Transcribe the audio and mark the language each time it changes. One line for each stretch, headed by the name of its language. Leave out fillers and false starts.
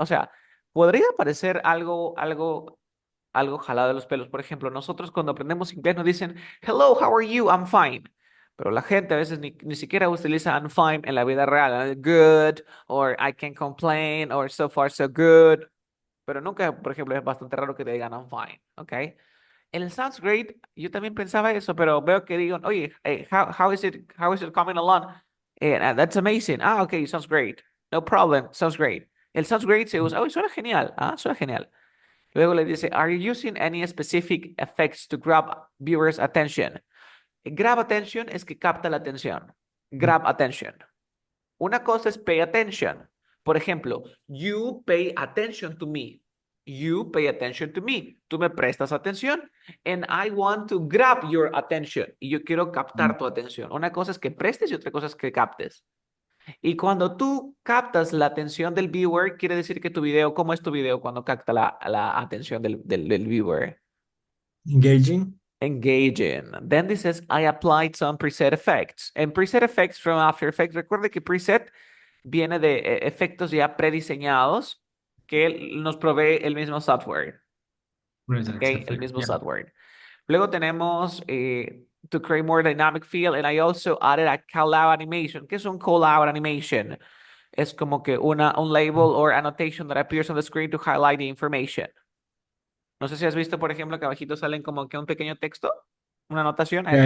Spanish: O sea, podría parecer algo jalado de los pelos. Por ejemplo, nosotros cuando aprendemos inglés nos dicen,
English: hello, how are you? I'm fine.
Spanish: Pero la gente a veces ni siquiera utiliza
English: I'm fine
Spanish: en la vida real.
English: Good, or I can't complain, or so far so good.
Spanish: Pero nunca, por ejemplo, es bastante raro que te digan
English: I'm fine,
Spanish: ¿ok? En el sounds great, yo también pensaba eso, pero veo que digan, oye,
English: how is it coming along? That's amazing. Ah, okay, sounds great. No problem, sounds great.
Spanish: El
English: sounds great
Spanish: se usa, oye, suena genial. Ah, suena genial. Luego le dice,
English: are you using any specific effects to grab viewers' attention?
Spanish: Grab attention es que capta la atención. Grab attention. Una cosa es pay attention.
English: Por ejemplo, you pay attention to me. You pay attention to me.
Spanish: Tú me prestas atención.
English: And I want to grab your attention.
Spanish: Y yo quiero captar tu atención. Una cosa es que prestes y otra cosa es que captes. Y cuando tú captas la atención del viewer, quiere decir que tu video, ¿cómo es tu video cuando capta la atención del viewer?
English: Engaging. Engaging. Then this says, I applied some preset effects.
Spanish: En preset effects from After Effects, recuerde que preset viene de efectos ya prediseñados que nos provee el mismo software. ¿Ok?
English: Presence
Spanish: El
English: effect.
Spanish: mismo
English: Yeah.
Spanish: software. Luego tenemos
English: to create more dynamic feel, and I also added a call-out animation.
Spanish: ¿Qué es un call-out animation? Es como que un
English: label or annotation that appears on the screen to highlight the information.
Spanish: No sé si has visto, por ejemplo, que abajito salen como que un pequeño texto, una anotación, a eso se